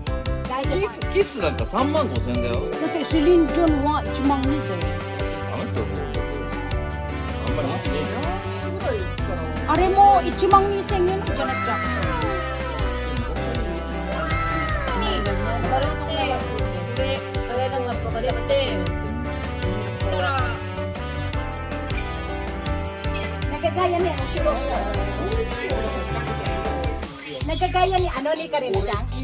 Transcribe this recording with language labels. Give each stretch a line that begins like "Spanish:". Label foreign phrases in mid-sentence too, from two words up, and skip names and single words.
Japanese: キスなんか3万5千だよ。だってセリン・ジョンは1万2だよ。あの人もうちょっとあんまり人気ねえ。あれも1万2千円じゃなくて。
Filipino: Nagagaya ni ano si Rose. Nagagaya ni ano ni Karina Chang.